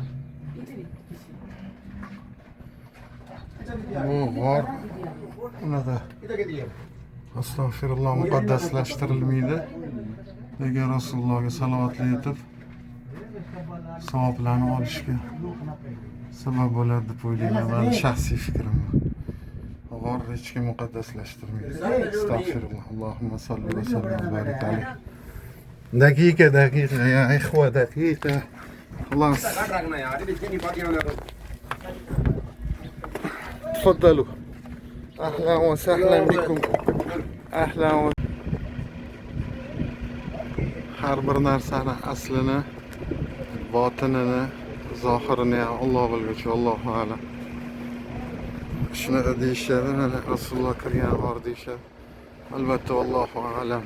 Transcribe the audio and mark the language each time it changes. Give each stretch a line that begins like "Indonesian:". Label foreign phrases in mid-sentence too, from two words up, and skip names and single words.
Uzbek: Bu g'or unaqa astag'firulloh muqaddaslashtirilmaydi. Lekin Rasulullohga salovatli etib savoblarni olishga sabab bo'ladi deb o'ylayman. Meni shaxsiy fikrim bu. G'orni hech kim muqaddaslashtirmaydi. Astag'firulloh.
Arabic: اللهم صل وسلم وبارك عليه. دقيقة يا إخوة دقيقة خلاص. تفضلوا. أهلا وسهلا بكم. أهلا و...
Uzbek: har bir narsani aslini, botinini, zohirini Alloh bilguchi,
Arabic: الله أعلم.
Uzbek: Shunaqa deyishadi, mana Rasululloh kirgan g'or deyishadi. Albatta
Arabic: الله أعلم.